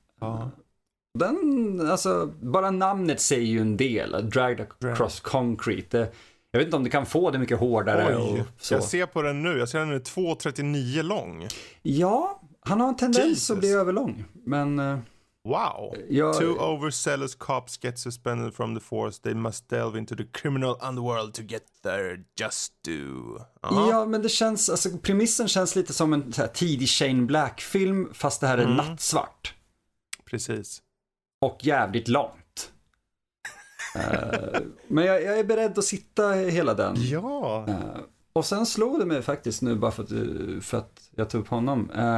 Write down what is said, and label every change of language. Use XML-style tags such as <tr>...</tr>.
<sv>Ja. Den, alltså, bara namnet säger ju en del. Dragged Across Concrete. Det, jag vet inte om det kan få det mycket hårdare. Så. Jag ser på den nu. Jag ser den är 2,39 lång. Ja, han har en tendens att bli överlång. Men... Wow. Jag...</sv> <en>Two overzealous cops get suspended from the force. They must delve into the criminal underworld to get their just due.</en> <sv>Ja, men det känns, alltså, premissen känns lite som en så här, tidig Shane Black-film, fast det här är nattsvart. Precis. och jävligt långt. Men jag är beredd att sitta hela den. Ja. Och sen slog det mig faktiskt nu bara för att jag tog upp honom.</sv>